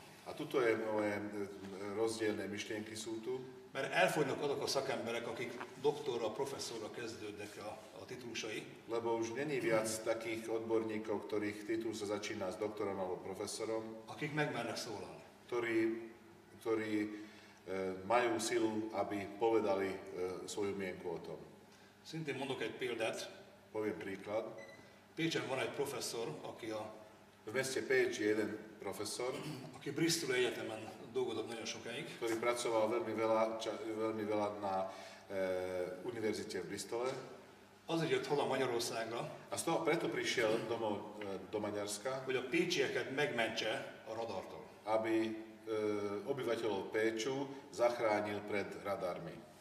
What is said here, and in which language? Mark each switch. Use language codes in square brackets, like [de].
[sk] A tuto je moje rozdielne myšlienky sú tu, [hu] mert elfogynak azok a szakemberek, akik doktorra, professzorra kezdődnek a titulusai, [sk] lebo už není viac takých odborníkov, ktorých titul sa začína s doktorom alebo profesorom, [hu] akik megmernek szólalni. [sk] ktorí majú silu, aby povedali svoju mienku o tom. [hu] Szintén mondok egy példát. [sk] Poviem príklad. [hu] Pécsen van egy professzor, [sk] V meste Pécs je jeden profesor, [hu] aki Bristol Egyetemen dolgozott nagyon sokáig, [sk] ktorý pracoval veľmi veľa na univerzite v Bristole. [hu] azért jött haza Magyarországra, [sk] A preto prišiel domov do Maďarska, [hu] hogy a pécsieket megmentse a radartól. [sk] aby obyvateľov Péču zachránil pred radármi.